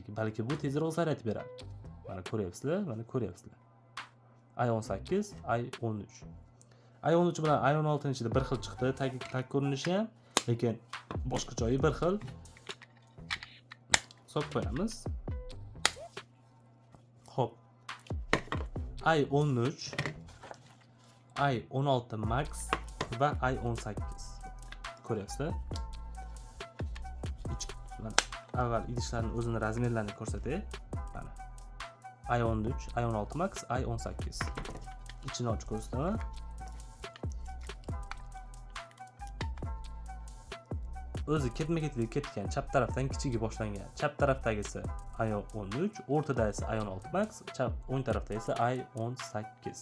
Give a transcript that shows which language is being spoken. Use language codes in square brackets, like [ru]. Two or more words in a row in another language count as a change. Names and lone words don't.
[uz] Balki bu tezroq zaryad beradi. Mana ko'ryapsizlar, mana ko'ryapsizlar. i18, i13. i13 bilan i16 ning ichida bir xil chiqdi, tag ko'rinishi ham, lekin boshqa joyi bir xil. Solib qo'yamiz. Xo'p. i13, i16 max va i18. Ko'ryapsizlar? Mana avval idishlarning o'zini razmerlarini ko'rsatay. Mana i13, i16 max, i18. Ichini ochib ko'rsataman. O'zi ketma-ketlik ketgan, chap tarafdan kichigi boshlangan. Chap tarafdagisi i13, o'rtada esa i16 max, chap o'ng tarafda esa i18.